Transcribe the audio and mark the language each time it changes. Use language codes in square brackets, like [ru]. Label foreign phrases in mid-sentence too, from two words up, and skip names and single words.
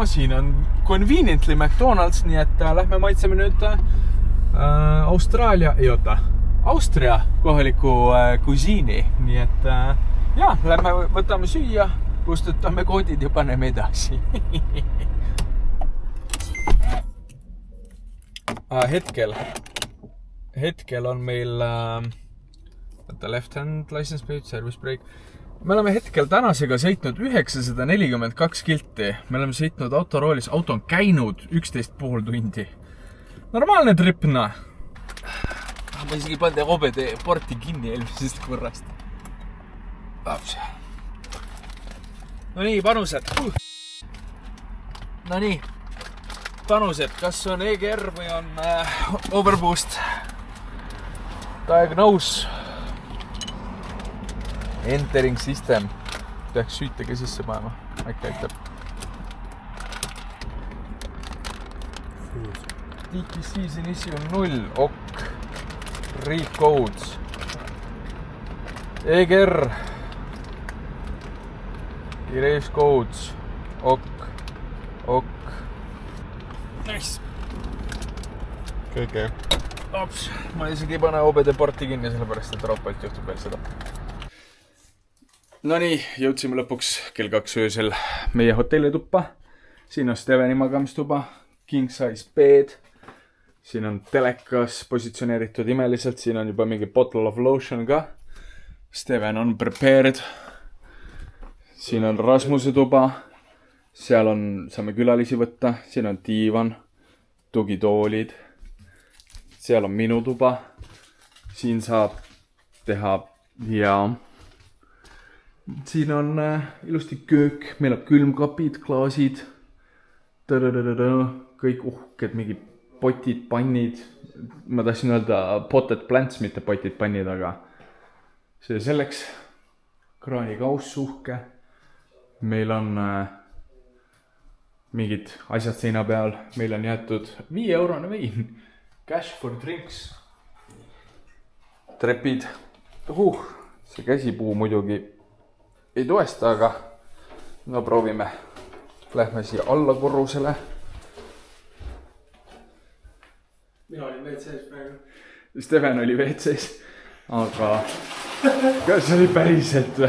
[et] Siin on conveniently McDonald's, nii et lähme maitseme nüüd Austria kohaliku kusiini. Nii et lähme võtame süüa, kustutame koodid ja paneme edasi. Hetkel on meil [en] left hand license plate, service brake. [et] Me oleme hetkel tänasega sõitnud 942 kilti. Me oleme sõitnud autoroolis. Auto on käinud 11,5 tundi. Normaalne tripna. Ma isegi pandi OBD porti kinni eelmisest korrast. No nii, panused. No nii, panused. Kas on EGR või on overboost? [en] Diagnose. Entering system. [et] Peaks süütega sisse panema. Äkki aitab. [en] DTC's in issue 0. Ok. Read codes. EGR. Erase codes. Ok. Ok. Nice. [et] Kõige. Ops. Ma isegi ei pane OBD porti kinni, sellepärast, et raupalt juhtub veel seda. No nii, jõudsime lõpuks kell 2 öösel meie hotellituppa. Siin on Steveni magamistuba, [en] king size bed. [et] Siin on telekas positsioneeritud imeliselt, siin on juba mingi [en] bottle of lotion [et] ka. Steven on prepared. Siin on Rasmuse tuba. Seal on, saame külalisi võtta. Siin on diivan, tugitoolid. Seal on minu tuba. Siin saab teha ja siin on ilusti köök. Meil on külmkapid, klaasid. Kõik uhked, mingi potid, pannid. Ma tahtsin öelda [en] potted plants, [et] mitte potid, pannid, aga see selleks. Kraanikauss uhke. Meil on mingid asjad seina peal. Meil on jäetud 5 eurone vein. [en] Cash for drinks. [et] Trepid. See käsipuu muidugi ei toesta, aga no proovime. Lähme siia alla korrusele. Mina olin WC-s praegu. Steven oli WC-s, aga kas oli päriselt või?